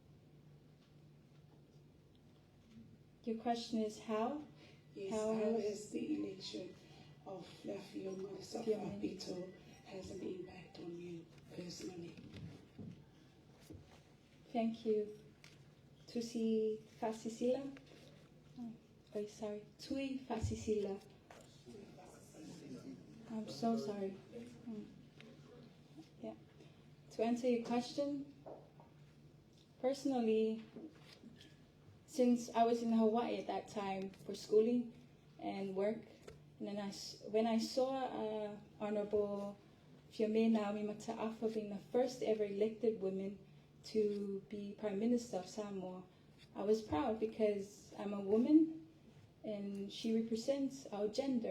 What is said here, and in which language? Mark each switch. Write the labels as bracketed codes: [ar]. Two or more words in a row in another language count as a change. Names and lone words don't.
[en] Your question is how? Yes, how has the election of Lafio Marisafapito has an impact on you personally? Thank you. Tusi Fasisila. Oh, sorry. Tui Fasisila. I'm so sorry. Yeah. To answer your question, personally, since I was in Hawaii at that time for schooling and work, and then when I saw Honorable Fiame Naomi Mata'afa being the first ever elected woman to be Prime Minister of Samoa, I was proud because I'm a woman and she represents our gender.